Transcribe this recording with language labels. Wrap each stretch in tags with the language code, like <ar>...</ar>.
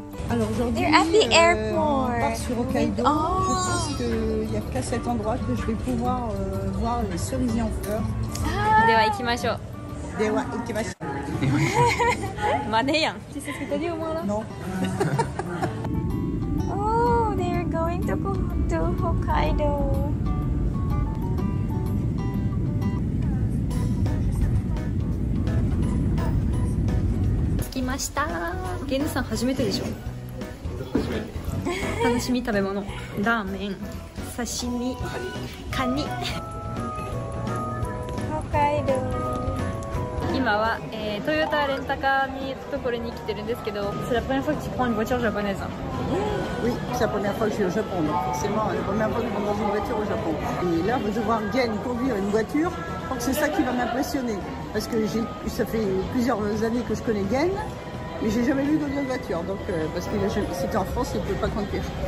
<fr>Alors aujourd'hui,</fr> <en>They're at the airport.</en> <fr>on part sur Hokkaido. Oh. Je pense qu'il n'y a qu'à cet endroit que je vais pouvoir voir les cerisiers en fleurs.</fr> <ja>では行きましょう。 Dewa ikimasu. マネやん。</ja> <fr>Tu sais ce que t'as dit au moins là? Non.</fr> <en>Oh, they're going to go to Hokkaido.</en> <ja>着きました。ゲヌさん初めてでしょ？楽しみ食べ物。ラーメン、刺身、カニ。 Hokkaido. 今は、トヨタレンタカーにところに来てるんですけど、</ja> <fr>c'est la première fois que tu prends une voiture japonaise. Oui, c'est la première fois que je suis au Japon, donc forcément, la première fois que je monte dans une voiture au Japon. Et là, de voir Gen conduire une voiture, je crois que c'est ça qui va m'impressionner. Parce que ça fait plusieurs années que je connais Gen, mais j'ai jamais vu conduire une voiture. Donc, parce que c'était en France, il ne peut pas conduire.</fr>